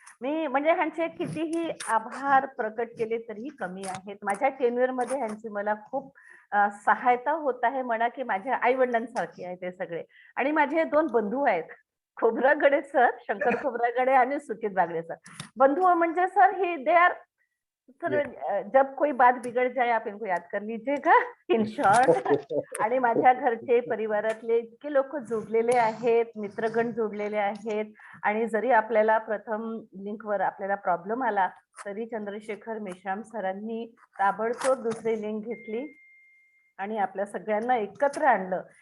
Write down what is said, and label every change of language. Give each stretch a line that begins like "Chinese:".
Marathi: मी म्हणजे ह्यांचे कितीही आभार प्रकट केले तरीही कमी आहेत. माझ्या टेन्युअर मध्ये ह्यांची मला खूप सहायता होत आहे म्हणा की माझ्या आई वडिलांसारखे आहे ते सगळे. आणि माझे 2 बंधू आहेत, खोब्रागडे सर, शंकर खोब्रागडे आणि सुचित बागडे सर. बंधू म्हणजे sir he
English: they are sir,
Hindi: जब कोई बात बिगड़ जाए आप इनको याद कर लीजिएगा
English: In short.
Marathi: आणि माझ्या घरचे परिवारातले इतके लोक जोडलेले आहेत, मित्रगण जोडलेले आहेत. आणि जरी आपल्याला प्रथम लिंकवर आपल्याला प्रॉब्लेम आला तरी चंद्रशेखर मेश्राम सरांनी ताबडतोब दुसरी लिंक घेतली आणि आपल्या सगळ्यांना एकत्र आणलं.